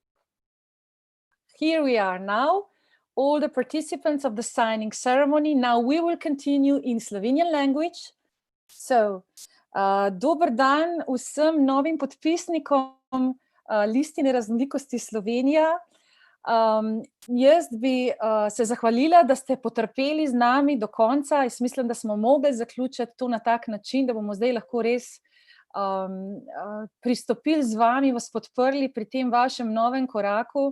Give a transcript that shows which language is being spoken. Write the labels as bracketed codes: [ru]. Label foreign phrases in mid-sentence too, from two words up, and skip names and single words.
[en] Here we are now, all the participants of the signing ceremony. Now we will continue in Slovenian language. So, [sl] dober dan vsem novim podpisnikom Listine Raznolikosti Slovenija. Jaz bi se zahvalila, da ste potrpeli z nami do konca. Jaz mislim, da smo mogli zaključiti to na tak način, da bomo zdaj lahko res pristopili z vami, vas podprli pri tem vašem novem koraku.